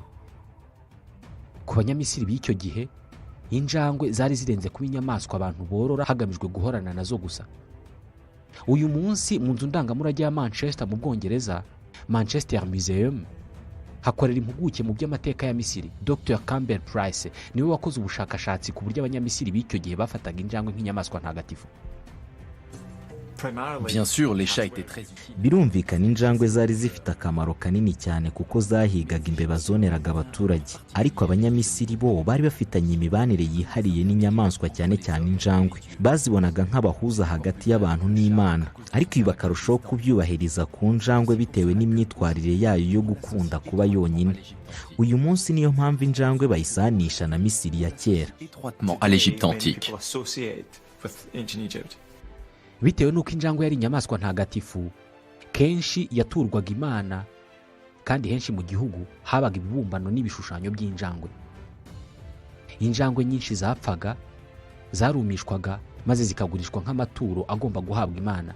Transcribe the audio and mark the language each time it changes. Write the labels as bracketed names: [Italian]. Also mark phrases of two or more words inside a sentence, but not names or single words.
[Kinyarwanda] Ku banyamisiri b'icyo gihe, injangwe zari zirenze kuba inyamaswa abantu borora hagamijwe guhorana nazo gusa. Uyu munsi mu nzu ndangamurage ya Manchester mu Bwongereza, Manchester Museum, hakorera impuguke mu by'amateka ya Misiri Dr Campbell Price niwe wakoze ubushakashatsi ku buryo abanyamisiri b'icyo gihe bafataga injangwe nk'inyamaswa ntagatifu. [French] Bien sûr, les chats étaient très utiles. [Kinyarwanda] birumvikana injangwe zari zifite akamaro kanini cyane kuko zahigaga imbeba zoneraga abaturage, ariko abanyamisiri bo bari bafitanye imibanire yihariye n'inyamaswa, cyane cyane injangwe. Bazibonaga nk'abahuza hagati y'abantu n'Imana, ariko ibi bakarushaho kubyubahiriza ku njangwe bitewe n'imyitwarire yayo yo gukunda kuba yonyine. Uyu munsi niyo mpamvu injangwe bayisanisha na Misiri ya kera. [French] Étroitement à l'Égypte antique. [Kinyarwanda] Bitewe n'uko injangwe yari inyamaswa ntagatifu, kenshi yaturwaga Imana, kandi henshi mu gihugu habaga ibibumbano n'ibishushanyo by'injangwe. Injangwe nyinshi zapfaga, zarumishwaga maze zikagurishwa nk'amaturo agomba guhabwa Imana.